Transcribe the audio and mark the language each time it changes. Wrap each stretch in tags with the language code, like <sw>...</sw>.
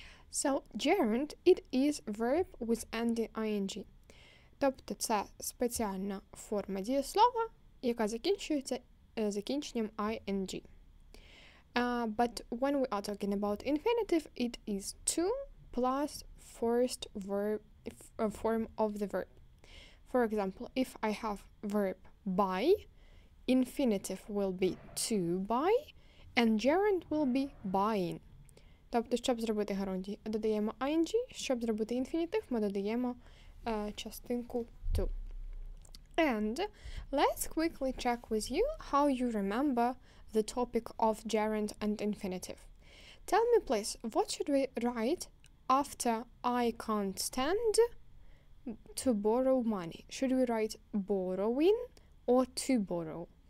<en>So, gerund, it is verb with ending ing.</en> <uk>Тобто це спеціальна форма дієслова, яка закінчується закінченням ing.</uk> <en>But when we are talking about infinitive, it is to plus first verb form of the verb. For example, if I have verb buy, infinitive will be to buy, and gerund will be buying.</en> <uk>Тобто, щоб зробити герундій, додаємо ing, щоб зробити інфінітив, ми додаємо частинку to.</uk> <en>And let's quickly check with you how you remember the topic of gerund and infinitive. Tell me please, what should we write after I can't stand to borrow money? Should we write borrowing or to borrow?</en>